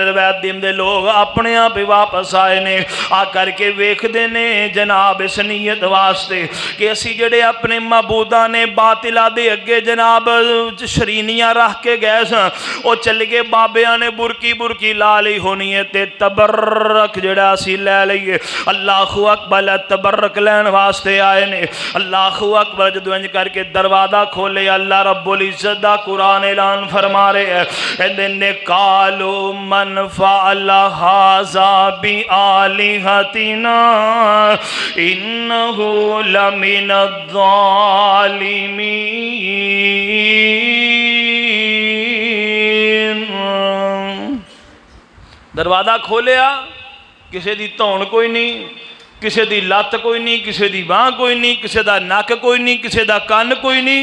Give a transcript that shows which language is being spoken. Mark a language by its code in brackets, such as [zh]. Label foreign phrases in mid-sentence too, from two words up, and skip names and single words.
[pa] ਰਵਾਇਤ ਦੇ ਲੋਕ ਆਪਣੇ ਆਪ ਹੀ ਵਾਪਸ ਆਏ ਨੇ, ਆ ਕਰਕੇ ਵੇਖਦੇ ਨੇ ਜਨਾਬ ਇਸ ਨੀਯਤ ਵਾਸਤੇ ਕਿ ਅਸੀਂ ਜਿਹੜੇ ਆਪਣੇ ਮਬੂਦਾ ਨੇ ਬਾਤਿਲਾ ਦੇ ਅੱਗੇ ਜਨਾਬ ਸ਼ਰੀਨੀਆਂ ਰੱਖ ਕੇ ਗਏ ਸਨ, ਵੋ ਚੱਲ ਗਏ ਬਾਬਿਆ ਨੇ ਬੁਰਕੀ ਬੁਰਕੀ ਲਾ ਲਈ ਹੋਣੀ ਹੈ ਤੇ ਤਬੱਰਕ ਜਿਹੜਾ ਅਸੀਂ ਲੈ ਲਈਏ। [ar] الله أكبر. [pa] ਤਬੱਰਕ ਲੈਣ ਵਾਸਤੇ ਆਏ ਨੇ। [ar] الله أكبر. [pa] ਜਦੋਂ ਇੰਜ ਕਰਕੇ ਦਰਵਾਜ਼ਾ ਖੋਲ੍ਹੇ ਅੱਲਾਹ ਰੱਬੁਲ ਇੱਜ਼ਤ ਦਾ ਕੁਰਾਨ ਐਲਾਨ ਫਰਮਾ ਰਹੇ ਹੈਂ, ਕਹਿੰਦੇ ਨੇ [ar] قالوا من الله هذا ب آلهتنا إنه لمن الظالمين. [pa] ਦਰਵਾਜ਼ਾ ਖੋਲ੍ਹਿਆ, ਕਿਸੀ ਦੀ ਧੌਣ ਕੋਈ ਨਹੀਂ, ਕਿਸੀ ਦੀ ਲੱਤ ਕੋਈ ਨਹੀਂ, ਕਿਸੀ ਦੀ ਬਾਂਹ ਕੋਈ ਨਹੀਂ, ਕਿਸੀ ਦਾ ਨੱਕ ਕੋਈ ਨਹੀਂ, ਕਿਸੀ ਦਾ ਕੰਨ ਕੋਈ ਨਹੀਂ।